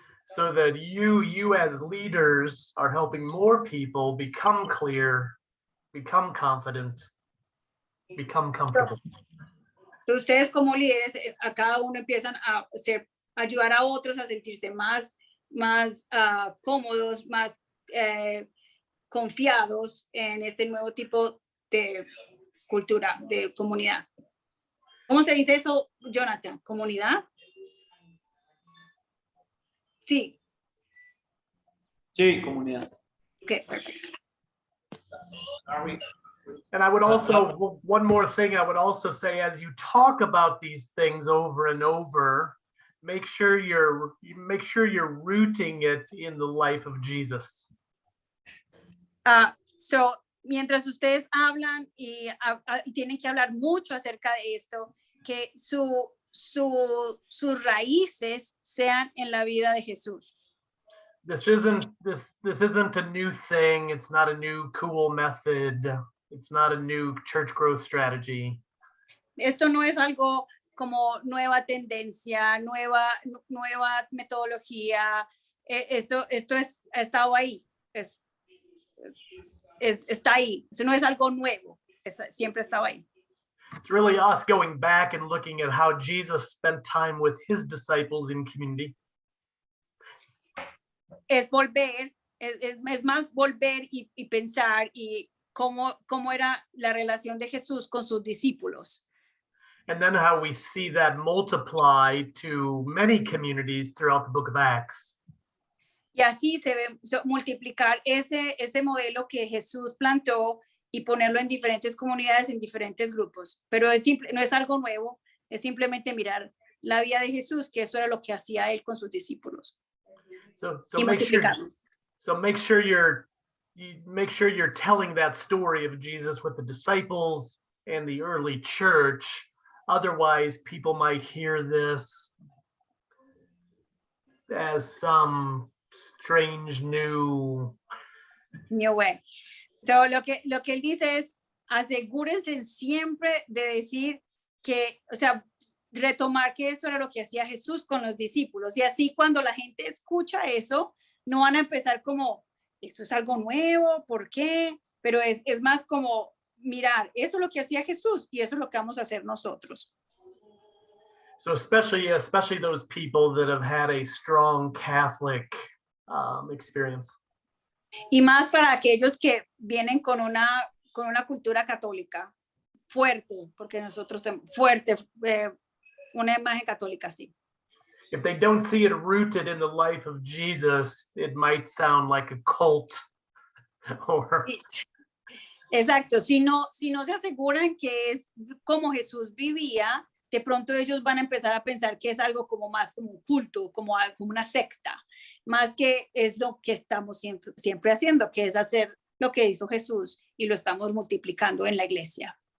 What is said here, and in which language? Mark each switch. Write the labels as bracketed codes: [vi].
[en] So that you as leaders are helping more people become clear, become confident, become comfortable. [es] Entonces ustedes como líderes, a cada uno empiezan a ayudar a otros a sentirse más cómodos, más confiados en este nuevo tipo de cultura, de comunidad. ¿Cómo se dice eso, Jonathan? ¿Comunidad? Sí. Sí, comunidad. [en] Okay, perfect. And I would also, one more thing I would also say, as you talk about these things over and over, make sure you're rooting it in the life of Jesus. [es] So, mientras ustedes hablan y tienen que hablar mucho acerca de esto, que sus raíces sean en la vida de Jesús. [en] This isn't a new thing. It's not a new cool method. It's not a new church growth strategy. [es] Esto no es algo como nueva tendencia, nueva metodología. Esto ha estado ahí. Está ahí. Eso no es algo nuevo. Siempre ha estado ahí. [en] It's really us going back and looking at how Jesus spent time with his disciples in community. [es] Es volver, es más volver y pensar y cómo era la relación de Jesús con sus discípulos. [en] And then how we see that multiply to many communities throughout the book of Acts. [es] Y así se ve multiplicar ese modelo que Jesús plantó y ponerlo en diferentes comunidades, en diferentes grupos. Pero no es algo nuevo, es simplemente mirar la vida de Jesús, que eso era lo que hacía él con sus discípulos. [en] So [es] Y multiplicarlo. [en] make sure you're telling that story of Jesus with the disciples and the early church. Otherwise, people might hear this as some strange new way. [es] So lo que él dice es, asegúrense siempre de decir que, o sea, retomar que eso era lo que hacía Jesús con los discípulos. Y así cuando la gente escucha eso, no van a empezar como, esto es algo nuevo, ¿por qué? Pero es más como mirar, eso es lo que hacía Jesús y eso es lo que vamos a hacer nosotros. [en] So especially those people that have had a strong Catholic experience. [es] Y más para aquellos que vienen con una cultura católica fuerte, porque nosotros fuerte, una imagen católica así. [en] If they don't see it rooted in the life of Jesus, it might sound like a cult or [es] Exacto, si no se aseguran que es como Jesús vivía, de pronto ellos van a empezar a pensar que es algo como más como un culto, como una secta, más que es lo que estamos siempre haciendo, que es hacer lo que hizo Jesús y lo estamos multiplicando en la iglesia.